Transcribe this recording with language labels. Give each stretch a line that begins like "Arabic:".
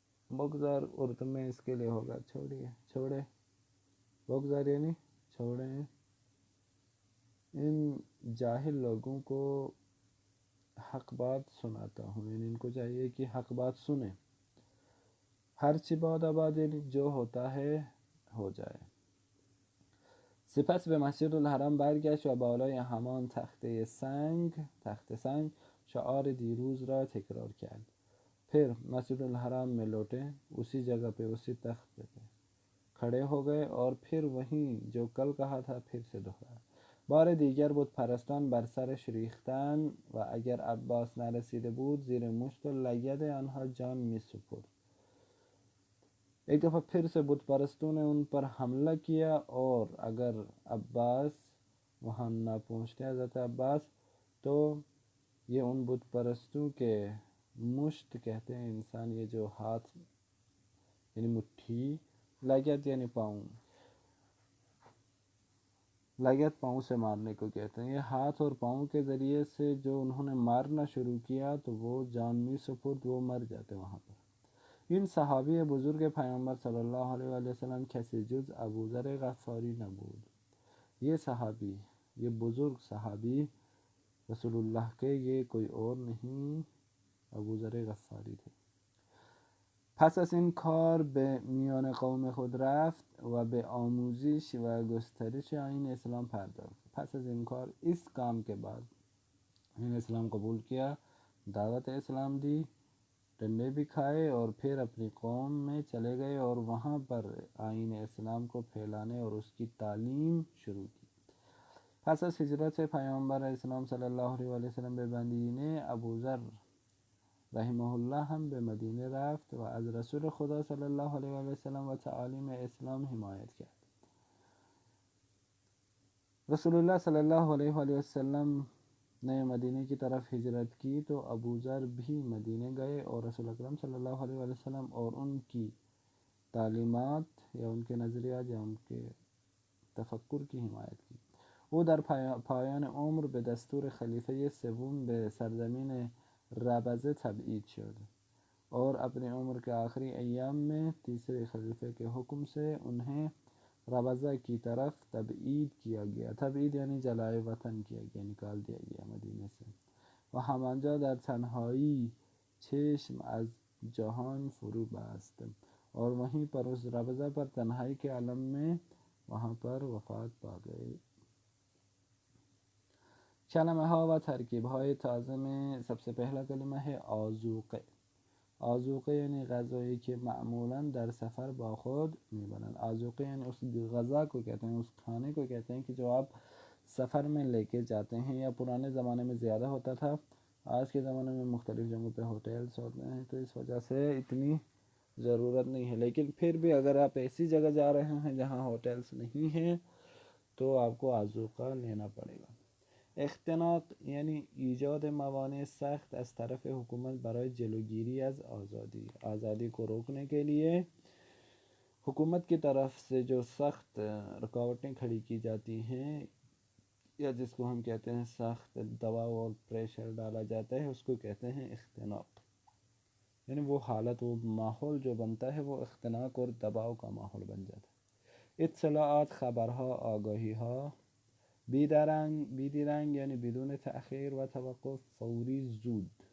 Urdu: بگذار اردو میں اس کے لیے ہوگا چھوڑے. بگذار یعنی چھوڑیں ان جاہل لوگوں کو حق بات سناتا ہوں، یعنی ان کو چاہیے کہ حق بات سنیں،
Persian: ہر چی باد آباد
Urdu: یعنی جو ہوتا ہے ہو جائے.
Persian: سپس به مسجد الحرام برگشت و بالای همان تخت سنگ شعار دیروز را تکرار کرد.
Urdu: پھر مسجد الحرام میں لوٹے، اسی جگہ پہ اسی تخت پہ کھڑے ہو گئے اور پھر وہیں جو کل کہا تھا پھر سے دہرایا.
Persian: بار دیگر بت پرستان بر سرش ریختند و اگر عباس نرسیده بود زیر مشت و لگد آنها جان می سپرد.
Urdu: ایک دفعہ پھر سے بت پرستوں نے ان پر حملہ کیا اور اگر عباس وہاں نہ پہنچتے حضرت عباس تو یہ ان بت پرستوں کے مشت کہتے ہیں انسان، یہ جو ہاتھ یعنی مٹھی، لگت یعنی پاؤں، لگت پاؤں سے مارنے کو کہتے ہیں. یہ ہاتھ اور پاؤں کے ذریعے سے جو انہوں نے مارنا شروع کیا تو وہ
Persian: جان می سپرد،
Urdu: وہ مر جاتے وہاں پر.
Persian: این صحابی بزرگ پیامبر صلی اللہ علیہ وآلہ وسلم کسی جز ابوذر غفاری نبود.
Urdu: یہ صحابی، یہ بزرگ صحابی رسول اللہ کے یہ کوئی اور نہیں، ابوذر غفاری تھے.
Persian: پس از این کار به میان قوم خود رفت و به آموزش و گسترش آیین اسلام پرداخت. پس از این کار،
Urdu: اس کام کے بعد آیین اسلام قبول کیا، دعوت اسلام دی، ڈنڈے بھی کھائے اور پھر اپنی قوم میں چلے گئے اور وہاں پر آیین اسلام کو پھیلانے اور اس کی تعلیم شروع کی.
Persian: پس از ہجرت پیامبر اسلام صلی اللہ علیہ وآلہ وسلم به مدینه، ابوذر رحمه الله هم به مدینه رفت و از رسول خدا صلی الله علیه و سلم و تعالیم اسلام حمایت کرد.
Urdu: رسول اللہ صلی اللہ علیہ وآلہ وسلم نے مدینہ کی طرف ہجرت کی تو ابوذر بھی مدینہ گئے اور رسول اکرم صلی اللہ علیہ وآلہ وسلم اور ان کی تعلیمات یا ان کے نظریات یا ان کے تفکر کی حمایت کی.
Persian: او در پایان عمر به دستور خلیفه سوم به سرزمین ربضه تبعید شد
Urdu: اور اپنے عمر کے آخری ایام میں تیسرے خلیفے کے حکم سے انہیں ربضہ کی طرف تبعید کیا گیا. تبعید یعنی جلائے وطن کیا گیا، نکال دیا گیا مدینہ سے.
Persian: و همانجا در تنہائی چشم از جهان فرو بست
Urdu: اور وہیں پر اس ربضہ پر تنہائی کے عالم میں وہاں پر وفات پا گئے.
Persian: کلمہ ها و ترکیب های تازه
Urdu: میں سب سے پہلا کلمہ ہے آذوقه.
Persian: آذوقه یعنی غذایی که معمولاً در سفر با خود میبرند.
Urdu: آذوقه یعنی اس غذا کو کہتے ہیں، اس کھانے کو کہتے ہیں کہ جو آپ سفر میں لے کے جاتے ہیں، یا پرانے زمانے میں زیادہ ہوتا تھا، آج کے زمانے میں مختلف جگہوں پہ ہوٹلز ہوتے ہیں تو اس وجہ سے اتنی ضرورت نہیں ہے. لیکن پھر بھی اگر آپ ایسی جگہ جا رہے ہیں جہاں ہوٹلز نہیں ہیں تو آپ کو آذوقہ لینا پڑے گا.
Persian: اختناق یعنی ایجاد موانع سخت از طرف حکومت برای جلوگیری از آزادی
Urdu: کو روکنے کے لیے حکومت کی طرف سے جو سخت رکاوٹیں کھڑی کی جاتی ہیں یا جس کو ہم کہتے ہیں سخت دباؤ اور پریشر ڈالا جاتا ہے، اس کو کہتے ہیں اختناق. یعنی وہ حالت، وہ ماحول جو بنتا ہے وہ اختناق اور دباؤ کا ماحول بن جاتا ہے.
Persian: اطلاعات، خبرها، آگاهی‌ها بیدرنگ یعنی بدون تأخیر و توقف، فوری، زود.